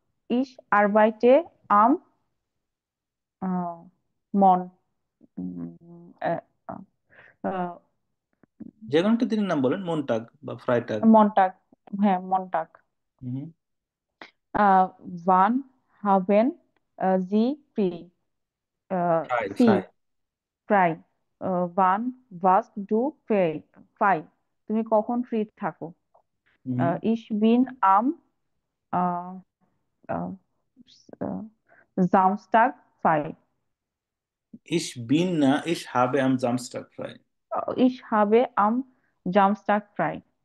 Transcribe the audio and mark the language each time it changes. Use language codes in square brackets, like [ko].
[de] Ich arbeite am äh, Mon äh, äh, [bn] যে কোনো একটা দিনের নাম বলেন, মনটাগ বা ফ্রাইটাগ। [de] Montag, হ্যাঁ, Montag. হুম হুম। Wann haben Sie frei? ফ্রাই, ফ্রাই। Sie frei. Wann warst du frei? Frei. [bn] তুমি কখন ফ্রি থাকো? হুম হুম। [de] Ich bin am äh, äh, äh, Samstag frei. ইস বিন না, ইস habe am Samstag frei। Ich habe am Samstag frei.